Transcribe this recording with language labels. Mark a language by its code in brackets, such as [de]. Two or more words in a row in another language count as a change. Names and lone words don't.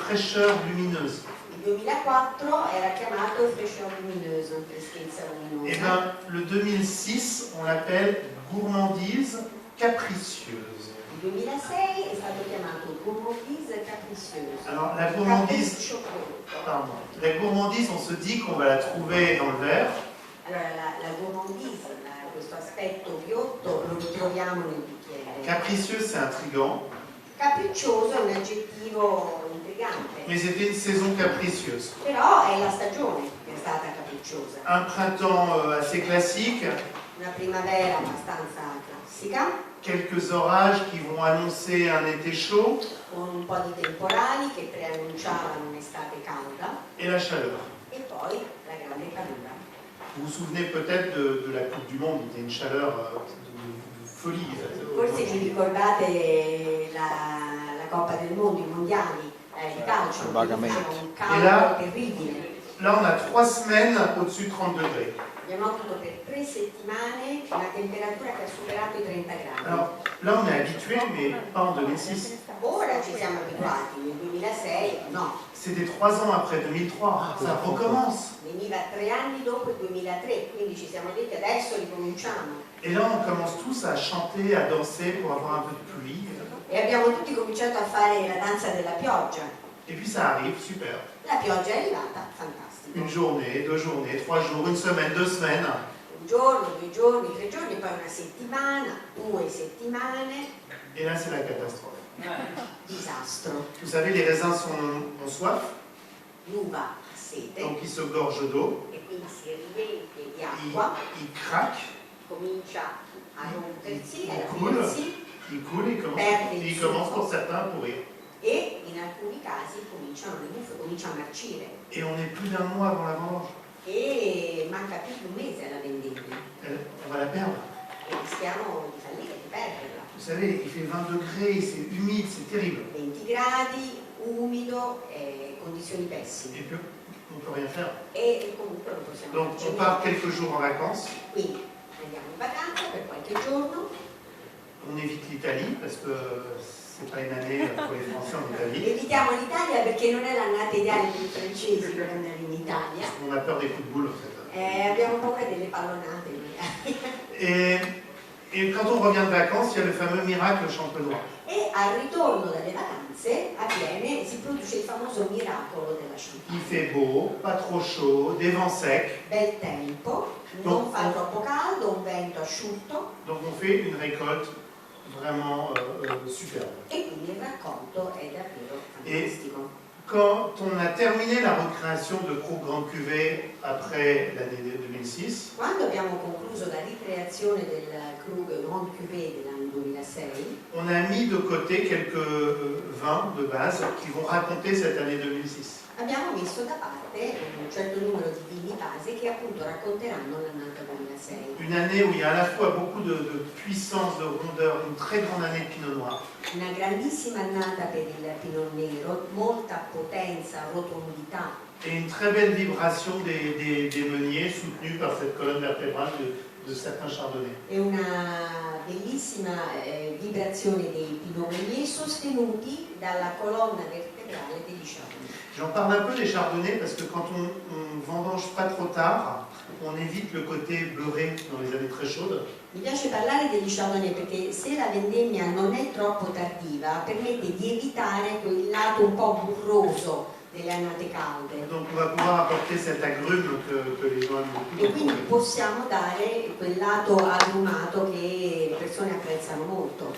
[fr] fraîcheur lumineuse. [it] Il 2004 era chiamato [fr] fraîcheur lumineuse, [it] freschezza [fr] Et [it] luminosa. [fr] bien, le 2006, on l'appelle gourmandise capricieuse. [it] Il 2006 è stato chiamato [fr] gourmandise capricieuse. Alors, la gourmandise, [it] Capriccio prodotto. [fr] pardon, la gourmandise, on se dit qu'on va la trouver dans le verre. [it] Allora, la gourmandise, questo aspetto ghiotto, lo ritroviamo nel bicchiere. [fr] Capricieuse, c'est intriguant, [it] Capriccioso è un aggettivo intrigante, [fr] mais c'était une saison capricieuse. [it] però è la stagione che è stata capricciosa. [fr] Un printemps assez classique, [it] Una primavera abbastanza classica, [fr] quelques orages qui vont annoncer un été chaud [it] con un po' di temporali che preannunciavano un'estate calda, [fr] et la chaleur. [it] e poi la grande calura. [fr] Vous vous souvenez peut-être de la Coupe du Monde, il y a une chaleur de folie. [it] Forse vi ricordate la Coppa del Mondo, i mondiali di calcio, Vagamente. un caldo terribile. [fr] Là, on a 3 semaines au-dessus de 30 degrés. [it] Abbiamo avuto per 3 settimane una temperatura che ha superato i 30 gradi. [fr] Alors là, on est habitué, mais pas en 2006. [it] Ora ci siamo abituati, nel 2006 no, [fr] C'était 3 ans après 2003, ça recommence. [it] veniva 3 anni dopo il 2003, quindi ci siamo detti adesso ricominciamo. [fr] Et là, on commence tous à chanter, à danser pour avoir un peu de pluie. [it] E abbiamo tutti cominciato a fare la danza della pioggia. [fr] Et puis ça arrive, super. [it] La pioggia è arrivata, fantastico. [fr] Une journée, 2 journées, 3 jours, une semaine, 2 semaines. [it] Un giorno, 2 giorni, 3 giorni, poi una settimana, 2 settimane, [fr] Et là, c'est la catastrophe. [it] disastro. [fr] Vous savez, les raisins ont soif, [it] L'uva ha sete [fr] donc ils se gorgent d'eau, [it] e quindi si riempie di [fr] ils, [it] acqua, [fr] ils craquent, [it] comincia a rompersi, a [fr] il coule. [it] aprirsi [fr] ils coulent et [it] Perde il [fr] ils [it] succo. [fr] commencent pour certains à pourrir. [it] e in alcuni casi cominciano le buffe, comincia a marcire [fr] Et on est plus d'un mois avant la vendange. [it] e manca più di un mese alla vendemmia [fr] On va la perdre. [it] e rischiamo di fallire, di perderla. [fr] Vous savez, il fait 20 degrés, c'est humide, c'est terrible. [it] 20 gradi, umido, condizioni [fr] Et [it] pessime [fr] puis, on ne peut rien faire. [it] e comunque non possiamo [fr] Donc, [it] farci [fr] on part [it] niente. [fr] quelques jours en vacances. [it] Quindi andiamo in vacanza per qualche giorno, [fr] On évite l'Italie parce que c'est pas une année pour les Français en Italie. [it] evitiamo l'Italia perché non è l'annata ideale per i francesi per andare in Italia. [fr] On a peur des coups de boule en fait. [it] Abbiamo paura delle pallonate magari. [fr] Et quand on revient de vacances, il y a le fameux miracle champenois. [it] E al ritorno dalle vacanze avviene, si produce il famoso miracolo della [fr] Il [it] champagne. [fr] fait beau, pas trop chaud, des vents secs. [it] Bel tempo, non fa troppo caldo, un vento asciutto [fr] Donc on fait une récolte vraiment superbe. [it] e quindi il raccolto è davvero fantastico. [fr] Quand on a terminé la recréation de Krug Grande Cuvée après l'année 2006, [it] Quando abbiamo concluso la ricreazione del Krug Grande Cuvée dell'anno 2006, [fr] on a mis de côté quelques vins de base qui vont raconter cette année 2006. [it] abbiamo messo da parte un certo numero di vini base che appunto racconteranno l'annata 2006. [fr] Une année où il y a à la fois beaucoup de puissance, de rondeur, une très grande année de Pinot Noir. [it] Una grandissima annata per il Pinot Nero, molta potenza, rotondità [fr] Et une très belle vibration des meuniers soutenus par cette colonne vertébrale de certains chardonnays. [it] e una bellissima vibrazione dei Pinot Meunier sostenuti dalla colonna vertebrale degli Chardonnay. [fr] J'en parle un peu des chardonnays parce que quand on vendange pas trop tard, on évite le côté beurré dans les années très chaudes. [it] Mi piace parlare degli Chardonnay perché se la vendemmia non è troppo tardiva permette di evitare quel lato un po' burroso delle annate calde [fr] Donc on va pouvoir apporter cet agrume que les gens aiment beaucoup. [it] e quindi possiamo dare quel lato agrumato che le persone apprezzano molto.